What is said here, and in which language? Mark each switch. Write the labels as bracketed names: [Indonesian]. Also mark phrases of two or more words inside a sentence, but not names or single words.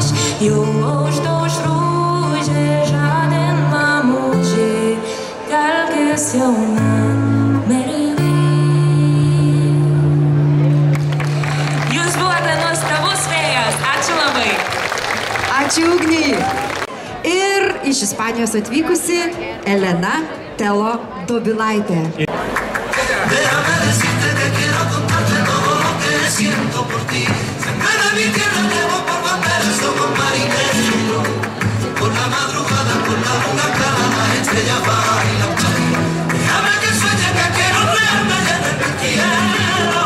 [Lithuanian] Jau auštos rūžė žadin mamužė, kalkės jauna mergė. Jūs buvote nuostabus vėjas. Ačiū labai. Ačiū Ugniai. Ir iš Ispanijos atvykusi Elena Telo Dobilaitė. [Spanish] Déjame decirte que quiero contarte todo lo que siento por ti. Sangre de mi tierra llevo por bandera, somos marineros. Por la madrugada, con la luna clara, las estrellas bailan para mí. Déjame que sueñe, que quiero rearme en el quiero.